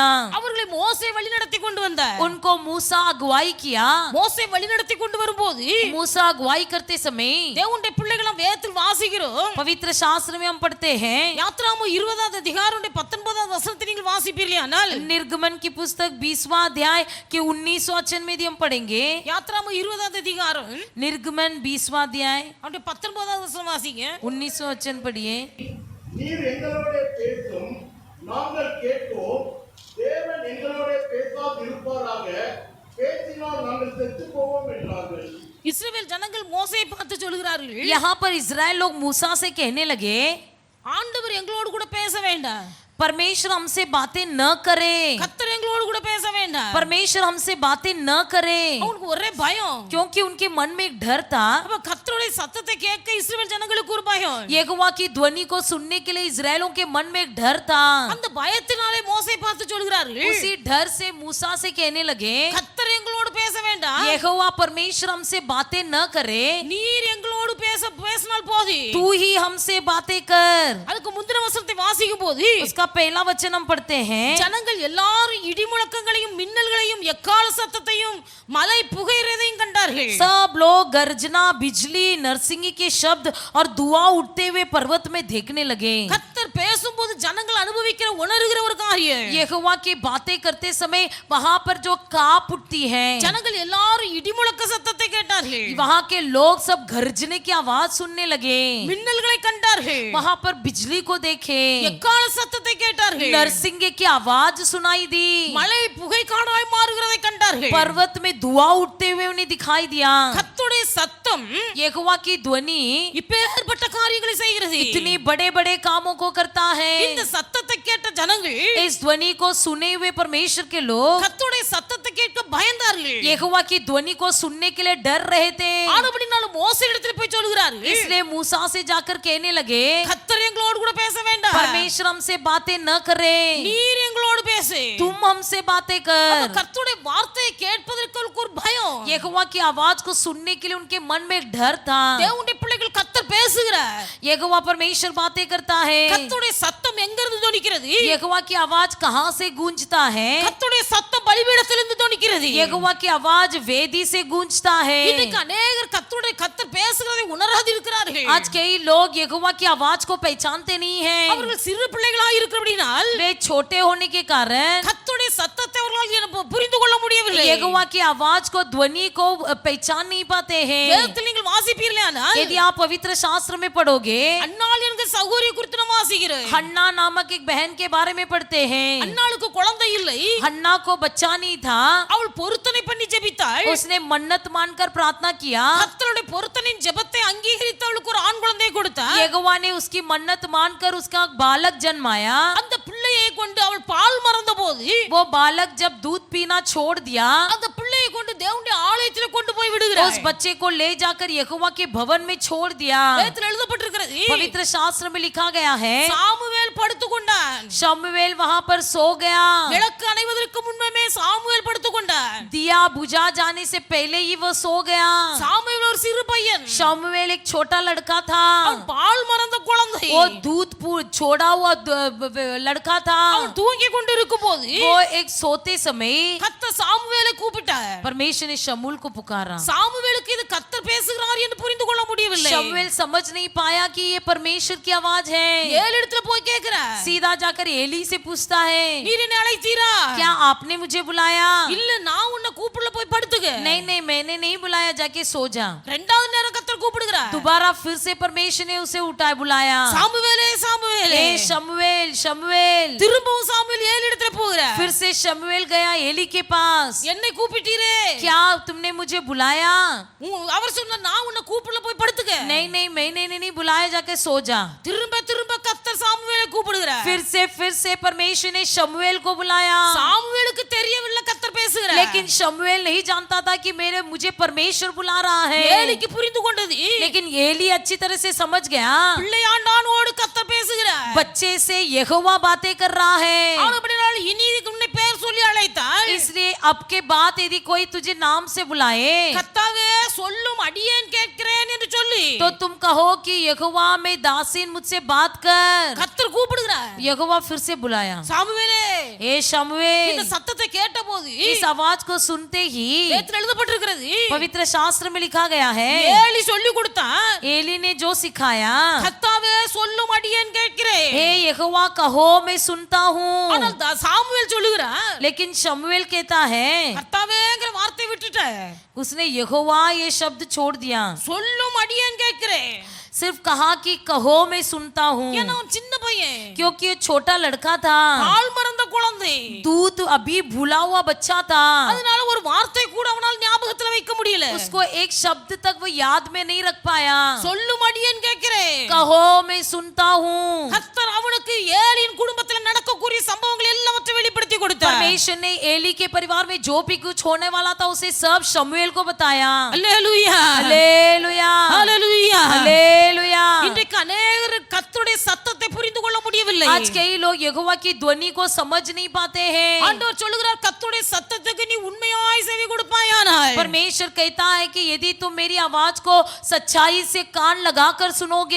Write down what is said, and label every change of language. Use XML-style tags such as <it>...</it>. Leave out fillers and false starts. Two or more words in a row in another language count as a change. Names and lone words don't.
<ta>அவர்களை மோசே வழிநடத்தி கொண்டு வந்தார்.</ta> <hi>उनको मूसा अगुवाई किया.</hi> <ta>மோசே வழிநடத்தி கொண்டு வரும்போது</ta> <hi>मूसा अगुवाई करते समय</hi> <ta>தேவனுடைய பிள்ளைகள் வேதத்தில் வாசிக்கிறோம்.</ta> <hi>पवित्र शास्त्र में हम पढ़ते हैं,</hi> <ta>யாத்ராமம் 20வது அதிகாரம் 19வது வசனத்தை நீங்கள் வாசிப்பீர்களானால்</ta> <hi>निर्गमन की पुस्तक 20वां अध्याय के 19वां वचन में यदि हम पढ़ेंगे,</hi> <ta>யாத்ராமம் 20வது அதிகாரம்</ta> <hi>निर्गमन 20वां अध्याय</hi> <ta>19வது வசனம் வாசிங்க.</ta> <hi>19वां वचन पढ़िए.</hi> <ta>நீர் எங்களோட பேசும், நாங்கள் கேட்போம். தேவன் எங்களோட பேசாதிருப்பாராக, பேசினால் நாங்கள் செத்து போவோம் என்றார்கள். இஸ்ரவேல் ஜனங்கள் மோசேயை பார்த்து சொல்கிறார்கள்,</ta> <hi>यहाँ पर इजराइल लोग मूसा से कहने लगे,</hi> <ta>ஆண்டவர் எங்களோடு கூட பேச வேண்டாம்.</ta> <hi>परमेश्वर हमसे बातें न करे.</hi> <ta>கர்த்தர் எங்களோடு கூட பேச வேண்டாம்.</ta> <hi>परमेश्वर हमसे बातें न करे.</hi> <ta>அவங்களுக்கு ஒரே பயம்.</ta> <hi>क्योंकि उनके मन में एक डर था.</hi> <ta>அப்ப கர்த்தருடைய சத்தத்தை கேட்க இஸ்ரவேல் ஜனங்களுக்கு ஒரு பயம்.</ta> <hi>यहोवा की ध्वनि को सुनने के लिए इजराइलों के मन में एक डर था.</hi> <ta>அந்த பயத்தினாலே மோசேயை பார்த்து சொல்கிறார்கள்,</ta> <hi>उसी डर से मूसा से कहने लगे,</hi> <ta>கர்த்தர் எங்களோடு பேச வேண்டாம்.</ta> <hi>यहोवा परमेश्वर हमसे बातें न करे,</hi> <ta>நீர் எங்களோடு பேசினால் போதும்.</ta> <hi>तू ही हमसे बातें कर.</hi> <ta>அதுக்கு முந்தின வசனத்தை வாசிக்கும் போது</ta> <hi>उसका पहला वचन हम पढ़ते हैं,</hi> <ta>ஜனங்கள் எல்லாரும் இடி முழக்கங்களையும் மின்னல்களையும் எக்கால சத்தத்தையும் மலை புகையிறதையும் கண்டார்கள்.</ta> <hi>सब लोग गर्जना, बिजली, नरसिंगी के शब्द और धुआं उठते हुए पर्वत में देखने लगे.</hi> <ta>கர்த்தர் பேசும்போது ஜனங்கள் அனுபவிக்கிற உணர்கிற ஒரு காரியம்.</ta> <hi>यहोवा की बातें करते समय वहां पर जो कांप उठती है,</hi> <ta>ஜனங்கள் எல்லாரும் இடி முழக்க சத்தத்தை கேட்டார்கள்.</ta> <hi>वहां के लोग सब गरजने की आवाज सुनने लगे.</hi> <ta>மின்னல்களை கண்டார்கள்.</ta> <hi>वहां पर बिजली को देखे,</hi> <ta>எக்கால சத்தத்தை கேட்டார்கள்.</ta> <hi>नरसिंगे की आवाज सुनाई दी.</hi> <ta>மலை புகை காடாய் மாறுகிறதை கண்டார்கள்.</ta> <hi>पर्वत में धुआं उठते हुए उन्हें दिखाई दिया.</hi> <ta>கர்த்தருடைய சத்தம்</ta> <hi>यहोवा की ध्वनि</hi> <ta>இப்பேற்பட்ட காரியங்களை செய்கிறது.</ta> <hi>इतनी बड़े बड़े कामों को करता है.</hi> <ta>இந்த சத்தத்தை கேட்ட ஜனங்கள்</ta> <hi>इस ध्वनि को सुने हुए परमेश्वर के लोग</hi> <ta>கர்த்தருடைய சத்தத்தை கேட்க பயந்தார்கள்.</ta> <hi>यहोवा की ध्वनि को सुनने के लिए डर रहे थे.</hi> <ta>ஆனபடினாலும் மோசே இடத்துல போய் சொல்கிறார்கள்,</ta> <hi>इसलिए मूसा से जाकर कहने लगे,</hi> <ta>கர்த்தர் எங்களோடு கூட பேச வேண்டாம்.</ta> <hi>परमेश्वर हमसे बातें न करे,</hi> <ta>நீர் எங்களோடு பேசு.</ta> <hi>तुम हमसे बातें</hi> <ta>அப்ப</ta> <hi>कर.</hi> <ta>கர்த்தருடைய வார்த்தையை கேட்பதற்கு அவருக்கு ஒரு பயம்.</ta> <hi>यहोवा की आवाज को सुनने के लिए उनके मन में एक डर था.</hi> <ta>தேவனுடைய பிள்ளைகள் கர்த்தர் பேசுகிறார்.</ta> <hi>यहोवा परमेश्वर बातें करता है.</hi> <ta>கர்த்தருடைய சத்தம் எங்கிருந்து தொனிக்கிறது?</ta> <hi>यहोवा की आवाज कहाँ से गूंजता है?</hi> <ta>கர்த்தருடைய சத்தம் பலிபீடத்திலிருந்து தொனிக்கிறது.</ta> <hi>यहोवा की आवाज वेदी से गूंजता है.</hi> <ta>இன்னைக்கு अनेகர் கர்த்தர் பேசுகிறதை உணராது இருக்கிறார்கள்.</ta> <hi>आज कई लोग यहोवा की आवाज को पहचानते नहीं हैं.</hi> <ta>அவர்கள் சிறு பிள்ளைகளாக இருக்கிறபடியால்</ta> <hi>वे छोटे होने के कारण</hi> <ta>கர்த்தருடைய சத்தத்தை அவர்களால் புரிந்து கொள்ள முடியவில்லை.</ta> <hi>यहोवा की आवाज को, ध्वनि को पहचान नहीं पाते हैं.</hi> <ta>வேதத்தில் நீங்கள் வாசிப்பீர்களானால்</ta> <hi>यदि आप पवित्र शास्त्र में पढ़ोगे,</hi> <ta>அன்னாள் எங்க சகோதரி குறித்து நம்ம வாசிக்கிறோம்.</ta> <hi>हन्ना नामक एक बहन के बारे में पढ़ते हैं।</hi> <ta>அன்னாளுக்கு குழந்தை இல்லை.</ta> <hi>हन्ना को बच्चा नहीं था,</hi> <ta>அவள் பொருத்தனை பண்ணி ஜெபித்தாள்.</ta> <hi>उसने मन्नत मानकर प्रार्थना किया,</hi> <ta>கர்த்தருடைய பொருத்தனின் ஜெபத்தை அங்கீகரித்து அவளுக்கு ஒரு ஆண் குழந்தையை கொடுத்தார்.</ta> <hi>यहोवा ने उसकी मन्नत मानकर उसका बालक जन्माया।</hi> <ta>அந்த பிள்ளையை கொண்டு அவள் பால் மறந்தபோது</ta> <hi>वो बालक जब दूध पीना छोड़ दिया,</hi> <ta>அந்த பிள்ளையை கொண்டு தேவனுடைய ஆலயத்தில் கொண்டு போய்</ta> <hi>उस</hi> <ta>விடுகிறார்.</ta> <hi>बच्चे को ले जाकर यहोवा के भवन में छोड़ दिया।</hi> <ta>வேதத்தில் எழுதப்பட்டிருக்கிறது,</ta> <hi>पवित्र शास्त्र में लिखा गया है,</hi> <ta>சாமுவேல் படுத்துக்கொண்டான்.</ta> <hi>शमूएल वहां पर सो गया।</hi> <ta>விளக்கு அணைவதற்கு முன்பே சாமுவேல் படுத்துக்கொண்டான்.</ta> <hi>दिया बुझा जाने से पहले ही वो सो गया।</hi> <ta>சாமுவேல் ஒரு சிறு பையன்.</ta> <hi>शमूएल एक छोटा लड़का था,</hi> <ta>அவன் பால் மறந்த குழந்தை.</ta> <hi>वो दूध छोड़ा हुआ लड़का था।</hi> <ta>அவன் தூங்கி கொண்டு இருக்கும்போது</ta> <hi>वो एक सोते समय</hi> <ta>கர்த்தர் சாமுவேலை கூப்பிட்டார்.</ta> <hi>परमेश्वर ने शमूएल को पुकारा।</hi> <ta>சாமுவேலுக்கு இது கர்த்தர் பேசுகிறார் என்று புரிந்து கொள்ள முடியவில்லை.</ta> <hi>शमूएल समझ नहीं पाया कि ये परमेश्वर की आवाज है।</hi> <ta>ஏழு இடத்துல போய் கேக்குறார்.</ta> <hi>सीधा जाकर एली से पूछता है,</hi> <ta>நீர் என்னை அழைத்தீரா?</ta> <hi>क्या आपने मुझे बुलाया?</hi> <ta>இல்ல நான் உன்னை கூப்பிடல, போய் படுத்துக்க.</ta> <hi>नहीं नहीं, मैंने नहीं बुलाया, जाके सो जा।</hi> <ta>இரண்டாவது நேரம் கர்த்தர் கூப்பிடுகிறார்.</ta> <hi>दोबारा फिर से परमेश्वर ने उसे उठाया, बुलाया,</hi> <ta>சாமுவேலே சாமுவேலே.</ta> <hi>ए शमूएल शमूएल।</hi> <ta>திரும்பவும் சாமுவேல் ஏழு இடத்துல போகிறார்.</ta> <hi>फिर से शमूएल गया एली के पास,</hi> <ta>என்னை கூப்பிட்டீரே?</ta> <hi>क्या तुमने मुझे बुलाया?</hi> <ta>அவர் சொன்னார், நான் உன்னை கூப்பிடல, போய் படுத்துக்க.</ta> <hi>नहीं नहीं, मैंने नहीं बुलाया, जाके सो जा।</hi> <ta>திரும்ப திரும்ப கர்த்தர் சாமுவேலை கூப்பிடுகிறார்.</ta> <hi>फिर से परमेश्वर ने शमूएल को बुलाया,</hi> <ta>சாமுவேலுக்கு தெரியவில்லை கர்த்தர் பேசுகிறார்.</ta> <hi>लेकिन शमूएल नहीं जानता था कि मुझे परमेश्वर बुला रहा है।</hi> <ta>ஏலிக்கு புரிந்து கொண்டது.</ta> <hi>लेकिन एली अच्छी तरह से समझ गया,</hi> <ta>பிள்ளையாண்டானோடு கர்த்தர் பேசுகிறார்.</ta> <hi>बच्चे से यहोवा बातें कर रहा है।</hi> <ta>அப்படினால் இனி உன்னை பேர் சொல்லி அழைத்தால்,</ta> <hi>इसलिए अब के बाद यदि कोई तुझे नाम से बुलाए,</hi> <ta>கர்த்தாவே சொல்லும் அடியேன் கேட்கிறேன் என்று சொல்லி,</ta> <hi>तो तुम कहो कि यहोवा में दासीन मुझसे बात कर।</hi> <ta>கர்த்தர் கூப்பிடுகிறார்.</ta> <hi>यहोवा फिर से बुलाया,</hi> <ta>சாமுவேலே.</ta> <hi>ए शमूएल।</hi> <ta>இந்த சத்தத்தை கேட்டபோது</ta> <hi>इस आवाज को सुनते ही</hi> <ta>வேதத்தில் எழுதப்பட்டிருக்கிறது,</ta> <hi>पवित्र शास्त्र में लिखा गया है,</hi> <ta>ஏலி சொல்லி கொடுத்தான்.</ta> <hi>एली ने जो सिखाया,</hi> <ta>கர்த்தாவே சொல்லும் அடியேன் கேட்கிறேன்.</ta> <hi>हे यहोवा कहो मैं सुनता हूँ।</hi> <ta>ஆனால் சாமுவேல் சொல்லுகிறான்,</ta> <hi>लेकिन शमूएल कहता है,</hi> <ta>கர்த்தாவேங்கிற வார்த்தை விட்டுட்ட,</ta> <hi>उसने यहोवा ये शब्द छोड़ दिया,</hi> <ta>சொல்லும் அடியேன் கேட்கிறேன்.</ta> <hi>सिर्फ कहा कि कहो मैं सुनता हूँ,</hi> <ta>ஏன்னா அவன் சின்ன பையன்,</ta> <hi>क्योंकि ये छोटा लड़का था,</hi> <ta>பால் மறந்த குழந்தை.</ta> <hi>दूध अभी भूला हुआ बच्चा था।</hi> <ta>அதனால ஒரு வார்த்தை கூட அவனால் ஞாபகத்துல வைக்க முடியல.</ta> <hi>उसको एक शब्द तक वो याद में नहीं रख पाया।</hi> <ta>சொல்லும் அடியேன் கேட்கிறேன்.</ta> <hi>कहो मैं सुनता हूँ।</hi> <ta>கர்த்தர் அவனுக்கு ஏலியின் குடும்பத்தில் நடக்கக்கூடிய சம்பவங்கள் எல்லாவற்றையும் வெளிப்படுத்தி கொடுத்தார்.</ta> <hi>परमेश्वर ने एली के परिवार में जो भी कुछ होने वाला था उसे सब शमूएल को बताया।</hi> <ta>அல்லேலூயா,</ta> <hi>हालेलुया,</hi> <ta>அல்லேலூயா,</ta> <hi>हालेलुया।</hi> <ta>இன்றைக்கு अनेகர் கர்த்தருடைய சத்தத்தை புரிந்து கொள்ள முடியவில்லை.</ta> <hi>आज कई लोग यहोवा की ध्वनि को समझ नहीं पाते हैं।</hi> <ta>ஆண்டவர் சொல்லுகிறார், கர்த்தருடைய சத்தத்துக்கு நீ உண்மையாய் செவி கொடுப்பாயானால்,</ta> <hi>परमेश्वर कहता है कि यदि तुम मेरी आवाज को सच्चाई से कान लगाकर सुनोगे,</hi>